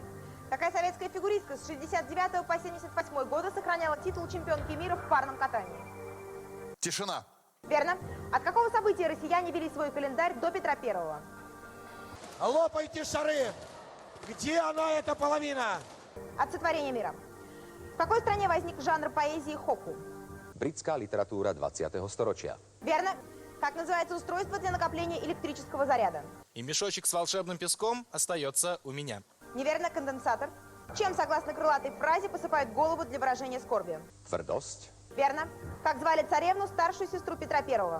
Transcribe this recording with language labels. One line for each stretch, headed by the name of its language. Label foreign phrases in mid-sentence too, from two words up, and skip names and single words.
Russian: Какая советская фигуристка с 69 по 78 года сохраняла титул чемпионки мира в парном катании? Тишина. Верно. От какого события россияне вели свой календарь до Петра Первого? Лопайте шары. Где она, эта половина? От сотворения мира. В какой стране возник жанр поэзии хокку?
Slovak: Britská literatúra 20. storočia.
Russian: Верно. Как называется устройство для накопления электрического заряда? И мешочек с волшебным песком остается у меня. Неверно, конденсатор. Чем, согласно крылатой фразе, посыпают голову для выражения скорби?
Slovak: Tvrdosť.
Russian: Верно. Как звали царевну, старшую сестру Петра Первого?